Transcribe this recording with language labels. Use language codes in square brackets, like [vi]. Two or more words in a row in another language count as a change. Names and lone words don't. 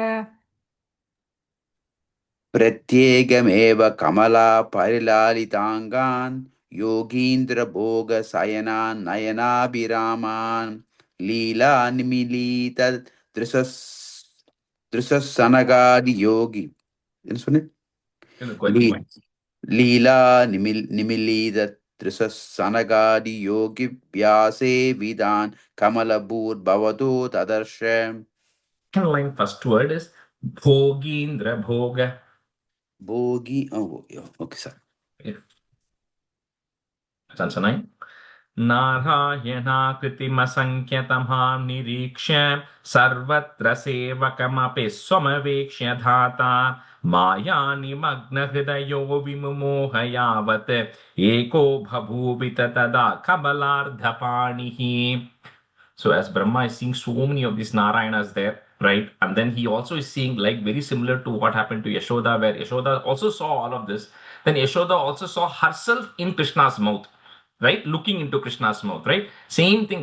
[sa] प्रत्येकमेव कमला परिलालिताङ्गान् योगीन्द्रभोगशयनान् नयनाभिरामान् लीलानिमीलितदृशसनगादियोगी [ta] என்ன சொன்னேன்? [sa] लीला निमिलीदृशसनगादियोगि व्यासे विदान् कमलभूर्भवतो ददर्श. [en] Second line, first word is Bhogindra Bhoga. Bhogi, okay, sir. Answer 9. [sa] नारायणाकृतिमसङ्ख्यतमां निरीक्ष्य सर्वत्र सेवकमपि स्वमवेक्ष्य धाता मायानिमग्नहृदयो विमुमोह यावत् एको बभूवित तदा कमलार्धपाणिः. [en] So as Brahma is seeing so many of these Narayanas there, right? And then he also is seeing, like, very similar to what happened to Yashoda, where Yashoda also saw all of this. Then Yashoda also saw herself in Krishna's mouth, right? Looking into Krishna's mouth, right? Same thing.